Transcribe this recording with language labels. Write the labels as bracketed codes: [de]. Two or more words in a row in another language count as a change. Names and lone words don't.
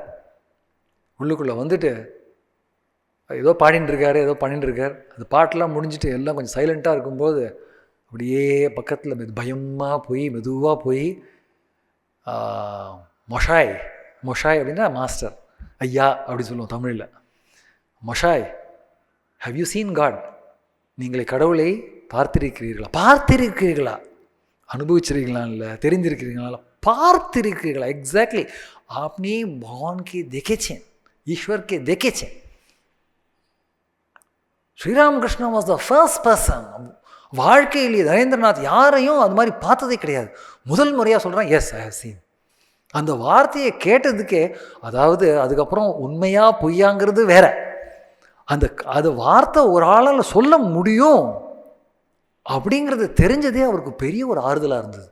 [ta] உள்ளுக்குள்ளே வந்துட்டு ஏதோ பாடின்னு இருக்கார், ஏதோ பண்ணிட்டு இருக்கார். அந்த பாட்டெலாம் முடிஞ்சுட்டு எல்லாம் கொஞ்சம் சைலண்ட்டாக இருக்கும்போது அப்படியே பக்கத்தில் மெதுவாக போய் மொஷாய் அப்படின்னா மாஸ்டர், ஐயா அப்படி சொல்லுவோம் தமிழில். மொஷாய், [en] How you seen God? [ta] நீங்களை கடவுளை பார்த்திருக்கிறீர்களா? அனுபவிச்சிருக்கீங்களா? இல்லை தெரிஞ்சிருக்கிறீங்களா? பார்த்திருக்கிறீர்களா? எக்ஸாக்ட்லி. [bn] আপনি ভগবানকে দেখেছেন, ঈশ্বরকে দেখেছেন. [en] Sri Ramakrishna was the first person. [ta] வாழ்க்கையிலேயே நரேந்திரநாத் யாரையும் அது மாதிரி பார்த்ததே கிடையாது. முதல் முறையாக சொல்கிறான், [en] yes I have seen. [ta] அந்த வார்த்தையை கேட்டதுக்கே, அதாவது அதுக்கப்புறம் உண்மையா பொய்யாங்கிறது வேற, அது வார்த்தை ஒரு ஆளால் சொல்ல முடியும் அப்படிங்கிறது தெரிஞ்சதே அவருக்கு பெரிய ஒரு ஆறுதலாக இருந்தது.